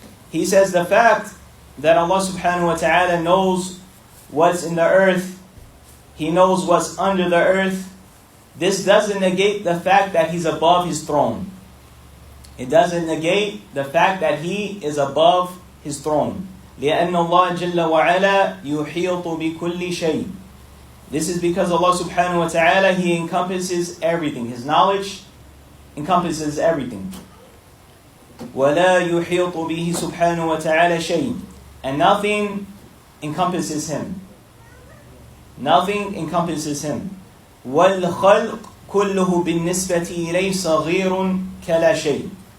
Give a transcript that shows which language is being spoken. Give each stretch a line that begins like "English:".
English: He says the fact that Allah subhanahu wa ta'ala knows what's in the earth, He knows what's under the earth, this doesn't negate the fact that He's above His throne. It doesn't negate the fact that He is above His throne.
Arabic: لأن الله جل وعلا يحيط بكل شيء.
English: This is because Allah subhanahu wa ta'ala, He encompasses everything. His knowledge encompasses everything.
Arabic: وَلَا يُحِيطُ بِهِ سُبْحَانَهُ وَتَعَالَى شَيْءٍ.
English: And nothing encompasses Him. Nothing encompasses Him.
Arabic: وَالْخَلْقُ كُلُّهُ بِالنِّسْبَةِ إِلَيْهِ صَغِيرٌ كَلَا شَيْءٍ.